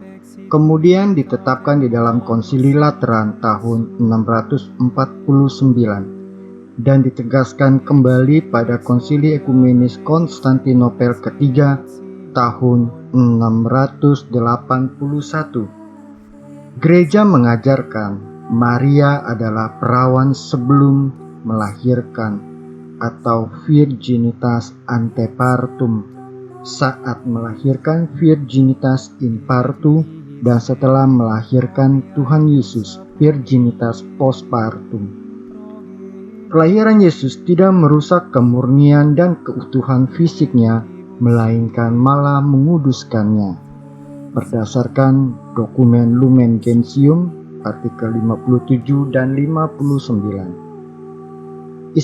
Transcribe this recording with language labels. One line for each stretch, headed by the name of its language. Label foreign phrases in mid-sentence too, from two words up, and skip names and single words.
Indonesian: Kemudian ditetapkan di dalam Konsili Lateran tahun 649 dan ditegaskan kembali pada Konsili Ekumenis Konstantinopel ketiga tahun 681. Gereja mengajarkan Maria adalah perawan sebelum melahirkan atau
Latin: virginitas antepartum,
Indonesian: saat melahirkan
Latin: virginitas in partu,
Indonesian: dan setelah melahirkan Tuhan Yesus,
Latin: virginitas postpartum.
Indonesian: Kelahiran Yesus tidak merusak kemurnian dan keutuhan fisiknya, melainkan malah menguduskannya. Berdasarkan dokumen Lumen Gentium, artikel 57 dan 59.